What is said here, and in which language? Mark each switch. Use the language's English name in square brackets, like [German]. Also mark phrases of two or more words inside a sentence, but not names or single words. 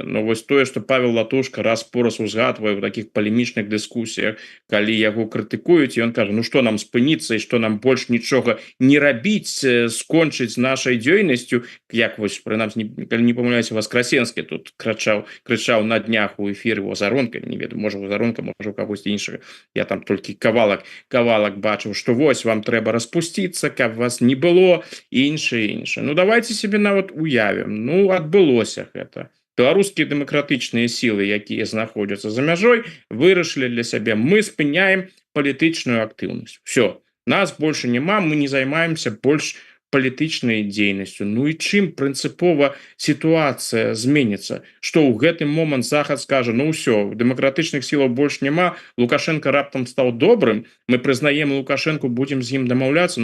[Belarusian] Но вось тое, што Павел Латушка раз-пораз узгадвае ў такіх палемічных дыскусіях, калі яго крытыкуюць, ён кажа: ну што нам спыніцца, і што нам больш нічога не рабіць, скончыць нашай дзейнасцю, як вось, прынамсі, калі не памыляюся, Васкрасенскі тут крычаў на днях у эфіры у Азаронка, не ведаю, можа у Азаронка, можа у кагосьці іншага, я там толькі кавалак бачыў, што вось вам трэба распусціцца, каб вас не было, іншае. Ну [Russian] давайте себе [Belarusian] нават уявім, ну адбылося гэта. Беларускія дэмакратычныя сілы, якія знаходзяцца за мяжой, вырашылі для сябе: мы спыняем палітычную актыўнасць. Все, нас больше няма, мы не займаемся больш палітычнай дзейнасцю. Ну і чым прынцыпова сітуацыя зменіцца, што ў гэты момант захад скажа: ну ўсё, дэмакратычных сілаў больш няма, Лукашенко раптам стаў добрым, мы прызнаем Лукашенко, будзем з ім дамаўляцца.